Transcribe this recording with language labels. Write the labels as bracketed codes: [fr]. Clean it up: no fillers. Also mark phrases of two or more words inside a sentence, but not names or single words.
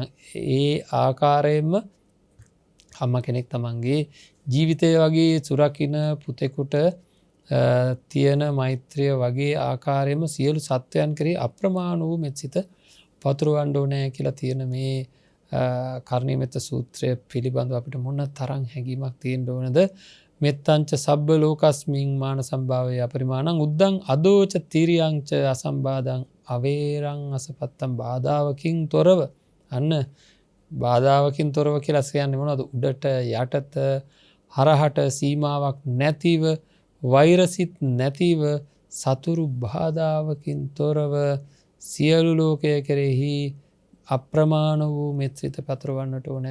[si] ඒ ආකාරයෙන්ම අම්මා කෙනෙක් තමන්ගේ ජීවිතය වගේ සුරකින්න පුතෙකුට තියෙන මෛත්‍රිය වගේ ආකාරයෙන්ම සියලු සත්වයන් කෙරෙහි අප්‍රමාණ වූ මෙත්සිත පතුරවන්න ඕනේ කියලා තියෙන මේ කර්ණීයමෙත්ත සූත්‍රය පිළිබඳව අපිට මොන තරම් හැඟීමක් තියෙන්න ඕනද? [pi] මෙත්තංච සබ්බ ලෝකස්මින් මාන සම්භාවයේ අපරිමාණං උද්දං අදෝච තිරියංච අසම්බාධං අවේරං අසපත්තම් [si] බාධාවකින් තොරව. අන්න බාධාවකින් තොරව කියලා කියන්නේ මොනවද? උඩට යටට හරහට සීමාවක් නැතිව වෛරසිත නැතිව සතුරු බාධාවකින් තොරව සියලු ලෝකය කෙරෙහි අප්‍රමාණ වූ මෙත්සිත පතරවන්නට ඕනේ.